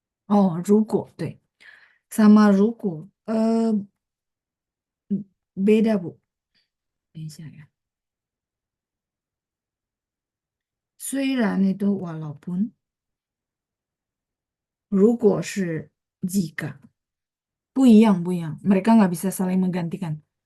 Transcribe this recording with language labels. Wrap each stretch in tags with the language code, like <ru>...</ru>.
<id>Oh,</id> <zh>如果对，</zh> <id>sama 如果beda Bu.</id> <zh>等一下呀。虽然</zh> <id>itu walaupun,</id> <zh>如果是 jika. 不一样。</zh> <id>Mereka nggak bisa saling menggantikan.</id>